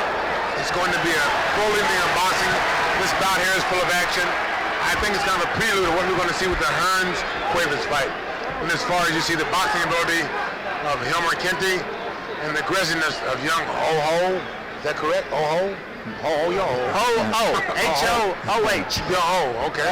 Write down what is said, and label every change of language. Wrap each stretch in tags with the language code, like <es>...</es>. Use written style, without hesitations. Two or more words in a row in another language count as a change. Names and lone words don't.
<en>It's going to be a full evening of boxing. This bout here is full of action. I think it's kind of a prelude of what we're going to see with the Hearns-Cuevas fight. And as far as you see the boxing ability of Hilmer Kenti and the aggressiveness of young Ho-Ho, is that correct? Ho-Ho? Ho-Ho, yo-ho. Ho-Oh, H-O-O-H. Yo-ho, okay.</en>